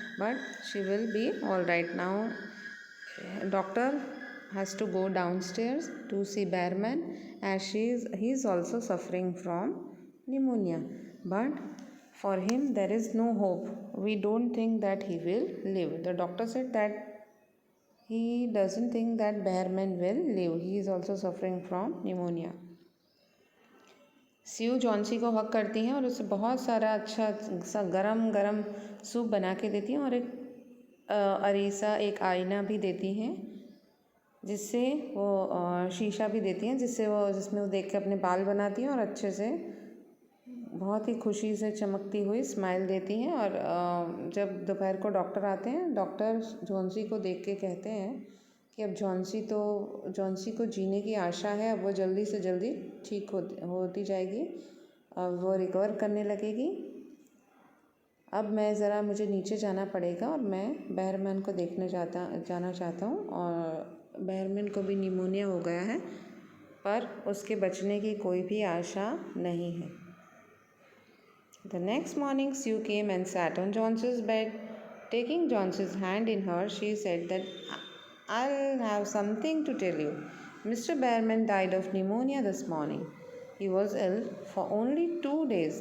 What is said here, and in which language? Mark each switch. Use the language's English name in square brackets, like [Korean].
[English] But she will be all right now. Doctor has to go downstairs to see Bearman as he is also suffering from pneumonia. But for him, there is no hope. We don't think that he will live. The doctor said that he doesn't think that Bearman will live. He is also suffering from pneumonia. [Hindi] Sue Johnsy को हक करती हैं और उसे बहुत सारा अच्छा सा गरम सूप बना के देती हैं और एक अरीसा एक आईना भी देती हैं जिससे वो शीशा भी देती हैं जिसमें वो देख के अपने बाल बनाती हैं और अच्छे से बहुत ही खुशी से चमकती हुई स्माइल देती हैं। और जब दोपहर को डॉक्टर आते हैं, डॉक्टर जॉन्सी को देख के कहते हैं कि अब जॉन्सी को जीने की आशा है, अब वो जल्दी से जल्दी ठीक होती जाएगी, अब वो रिकवर करने लगेगी। अब मुझे नीचे जाना पड़ेगा और मैं बेयरमैन को देखने जाना चाहता हूँ। और बेयरमैन को भी निमोनिया हो गया है, पर उसके बचने की कोई भी आशा नहीं है। [English] The next morning, Sue came and sat on Johnson's bed. Taking Johnson's hand in hers, she said that I'll have something to tell you. Mr. Bearman died of pneumonia this morning. He was ill for only 2 days.